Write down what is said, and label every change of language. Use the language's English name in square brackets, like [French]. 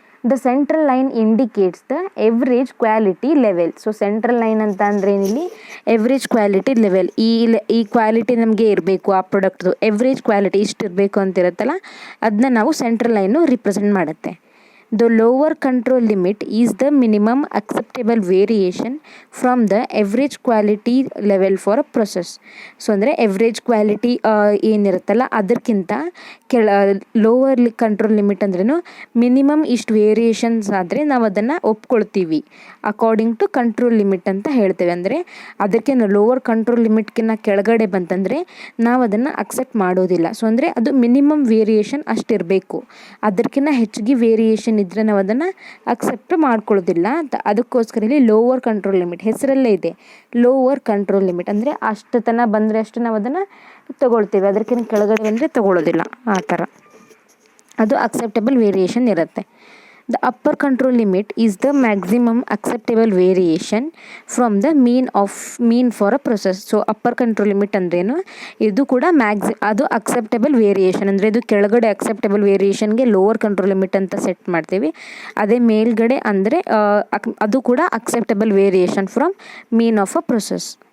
[English] The central line indicates the average quality level. [Kannada] So central line ಅಂತ ಅಂದರೆ ಏನಿಲ್ಲಿ average quality level, ಈ quality ನಮಗೆ ಇರಬೇಕು, ಆ ಪ್ರಾಡಕ್ಟ್ದು ಎವ್ರೇಜ್ ಕ್ವಾಲಿಟಿ ಇಷ್ಟು ಇರಬೇಕು ಅಂತ ಇರುತ್ತಲ್ಲ ಅದನ್ನ ನಾವು ಸೆಂಟ್ರಲ್ ಲೈನು ರಿಪ್ರೆಸೆಂಟ್ ಮಾಡುತ್ತೆ. [English] The lower control limit is the minimum acceptable variation from the average quality level for a process. [Kannada] So ಅಂದರೆ ಎವ್ರೇಜ್ ಕ್ವಾಲಿಟಿ ಏನಿರುತ್ತಲ್ಲ ಅದಕ್ಕಿಂತ ಲೋವರ್ ಕಂಟ್ರೋಲ್ ಲಿಮಿಟ್ ಅಂದ್ರೂ ಮಿನಿಮಮ್ ಇಷ್ಟು ವೇರಿಯೇಷನ್ಸ್ ಆದರೆ ನಾವು ಅದನ್ನು ಒಪ್ಕೊಳ್ತೀವಿ ಅಕಾರ್ಡಿಂಗ್ ಟು ಕಂಟ್ರೋಲ್ ಲಿಮಿಟ್ ಅಂತ ಹೇಳ್ತೇವೆ. ಅಂದರೆ ಅದಕ್ಕಿಂತ ಲೋವರ್ ಕಂಟ್ರೋಲ್ ಲಿಮಿಟ್ಗಿನ್ನ ಕೆಳಗಡೆ ಬಂತಂದರೆ ನಾವು ಅದನ್ನು ಅಕ್ಸೆಪ್ಟ್ ಮಾಡೋದಿಲ್ಲ. ಸೊ ಅಂದರೆ ಅದು ಮಿನಿಮಮ್ ವೇರಿಯೇಷನ್ ಅಷ್ಟಿರಬೇಕು, ಅದಕ್ಕಿಂತ ಹೆಚ್ಚಿಗೆ ವೇರಿಯೇಷನ್ ಇದ್ದರೆ ನಾವು ಅದನ್ನು ಅಕ್ಸೆಪ್ಟ್ ಮಾಡ್ಕೊಳ್ಳೋದಿಲ್ಲ ಅಂತ. ಅದಕ್ಕೋಸ್ಕರ ಇಲ್ಲಿ ಲೋವರ್ ಕಂಟ್ರೋಲ್ ಲಿಮಿಟ್ ಹೆಸರಲ್ಲೇ ಇದೆ, ಲೋವರ್ ಕಂಟ್ರೋಲ್ ಲಿಮಿಟ್ ಅಂದರೆ ಅಷ್ಟು ತನಕ ಬಂದರೆ ಅಷ್ಟು ನಾವು ಅದನ್ನು ತೊಗೊಳ್ತೀವಿ, ಅದಕ್ಕಿಂತ ಕೆಳಗಡೆ ಬಂದರೆ ತೊಗೊಳ್ಳೋದಿಲ್ಲ. ಆ ಥರ ಅದು ಅಕ್ಸೆಪ್ಟಬಲ್ ವೇರಿಯೇಷನ್ ಇರುತ್ತೆ. [English] The upper control limit is the maximum acceptable variation from the mean for a process. [Kannada] So upper control limit ಅಂದ್ರೇನು, ಇದು ಕೂಡ ಅದು ಅಕ್ಸೆಪ್ಟಬಲ್ ವೇರಿಯೇಷನ್ ಅಂದರೆ ಇದು ಕೆಳಗಡೆ ಅಕ್ಸೆಪ್ಟಬಲ್ ವೇರಿಯೇಷನ್ಗೆ ಲೋವರ್ ಕಂಟ್ರೋಲ್ ಲಿಮಿಟ್ ಅಂತ ಸೆಟ್ ಮಾಡ್ತೀವಿ. ಅದೇ ಮೇಲ್ಗಡೆ ಅಂದರೆ ಅದು ಕೂಡ acceptable variation [English] From mean of a process.